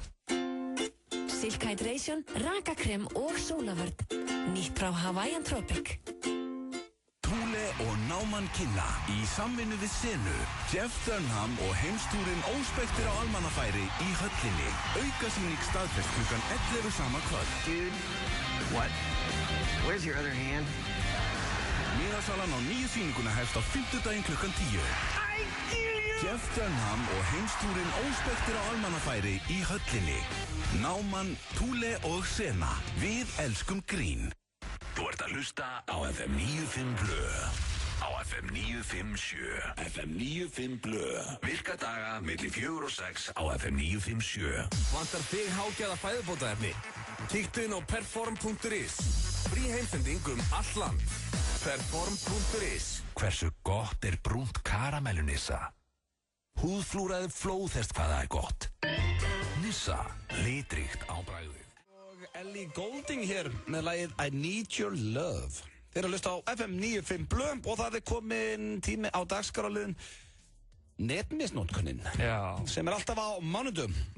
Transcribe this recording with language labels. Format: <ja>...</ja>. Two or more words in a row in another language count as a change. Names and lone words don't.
<is>Silk Hydration, rakakrem og sólavörn. Nýtt frá Hawaiian Tropic. Thule og Náman kynna í samvinnu við Senu, Jeff Dunham og heimstúrin Óspektir á almannafæri í höllinni. Aukasýning staðfest klukkan 11 sama kvöld.</is> <en>Dude, what? Where's your other hand?</en> <is>Miðasalan á nýju sýninguna hefst á 5. klukkan 10. Jeff Dunham og heimstúrin Óspektir á almannafæri í höllinni. Náman, Thule og Sena. Við elskum grín. Þú ert að hlusta á FM 95 Blö. Á FM 957. FM 95 Blö. Virka daga milli 4 og 6 á FM 957. Vantar þig hágæða fæðubótaefni? Kíktu inn á perform.is. Frí heimsending all land. Perform.is. Hversu gott er brúnt karamellu Nissa? Húðflúraði flóðhest hvað það er gott. Nissa, litríkt á bragðið. Ellie Goulding hér með lagið I Need Your Love. Þeir eru að hlusta á FM 95 Blö og það er komin tími á dagskrárliðin netmisnotkunnin sem er alltaf á mánudum.</is>